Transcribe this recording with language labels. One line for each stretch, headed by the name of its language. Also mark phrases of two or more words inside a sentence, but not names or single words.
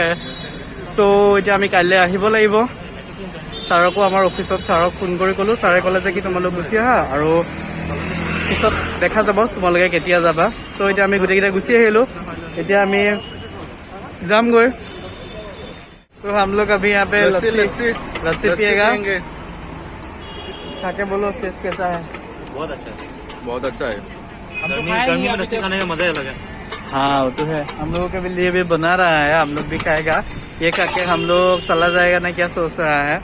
Assamese: চ' এতিয়া আমি কাইলৈ আহিব লাগিব। ছাৰকো আমাৰ অফিচত ছাৰক ফোন কৰি ক'লোঁ। ছাৰে ক'লে যে কি তোমালোক গুচি আহা আৰু পিছত দেখা যাব তোমালোকে কেতিয়া যাবা। চ' এতিয়া আমি গোটেইকেইটা গুচি আহিলোঁ। এতিয়া আমি যামগৈ।
Hindi: তো हम लोग अभी यहाँ पे लस्सी पिएगा। खाके बोलो टेस्ट कैसा है? बहुत अच्छा है, बहुत अच्छा है। गर्मी में लस्सी खाने का मजा अलग है। हाँ वो तो है, हम लोगों के लिए भी बना रहा है, हम लोग भी खाएगा। ये खा के हम लोग चला जाएगा ना, क्या सोच रहा है।